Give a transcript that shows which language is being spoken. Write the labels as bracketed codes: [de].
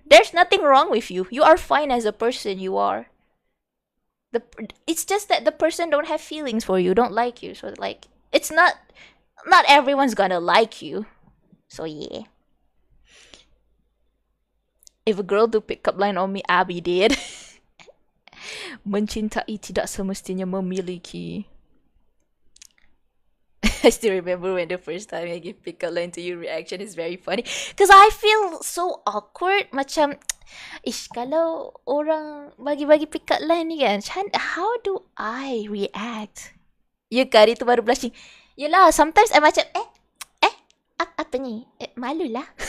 [en] There's nothing wrong with you. You are fine as a person you are. It's just that the person don't have feelings for you, don't like you. So like, it's not everyone's gonna like you. So yeah. If a girl do pick up line on me, Abby did. [ms] Mencintai tidak semestinya memiliki. [en] I still remember when the first time I give pick up line to you, reaction is very funny. Because I feel so awkward. [ms] Macam, kalau orang bagi-bagi [en] pick up line ni kan, how do I react? [ms] Ya kali tu baru blushing. Yelah, [en] sometimes I [ms] macam, apa ni? Malulah.